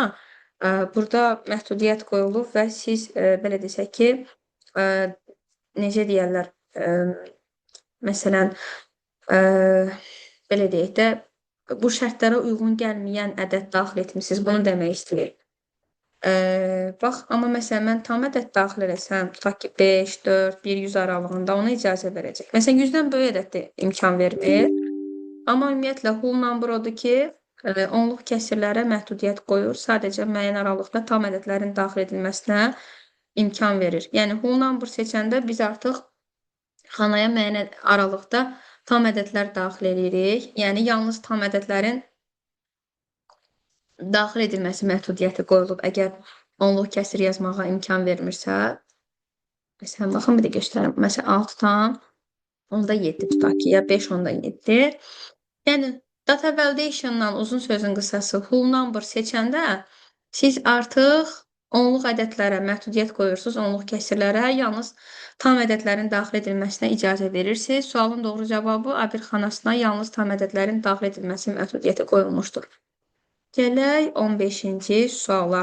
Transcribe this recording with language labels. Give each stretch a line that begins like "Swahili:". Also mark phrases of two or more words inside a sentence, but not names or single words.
Azerbaijani: Burada məhdudiyyət qoyulub və siz, belə desək ki, necə deyərlər, məsələn, belə deyək də, bu şərtlərə uyğun gəlməyən ədəd daxil etmişsiniz, bunu demək istəyir. Bax, amma məsələn, mən tam ədəd daxil eləsəm, tutaq ki, 5, 4, 100 aralığında ona icazə verəcək. Məsələn, 100-dən böyük ədəddə imkan vermir. Amma ümumiyyətlə,
English: whole number
Azerbaijani: odur ki, onluq kəsirlərə məhdudiyyət qoyur. Sadəcə müəyyən aralıqda tam ədədlərin daxil edilməsinə imkan verir. Yəni,
English: whole number
Azerbaijani: seçəndə biz artıq xanaya müəyyən aralıqda tam ədədlər daxil edirik. Yəni, yalnız tam ədədlərin daxil edilməsi məhdudiyyəti qoyulub. Əgər onluq kəsir yazmağa imkan vermirsə, məsələn, baxın, bir də göstərim. Məsələn, 6 tam, onda 7 tutaq ki, ya 5, onda 7. Yəni,
English: data validation-dan
Azerbaijani: uzun sözün qısası
English: whole number
Azerbaijani: seçəndə siz artıq onluq ədədlərə məhdudiyyət qoyursunuz, onluq kəsirlərə, yalnız tam ədədlərin daxil edilməsinə icazə verirsiniz. Sualın doğru cavabı A1 xanasına yalnız tam ədədlərin daxil edilməsi məhdudiyyəti qoyulmuşdur. Gələk 15-ci suala.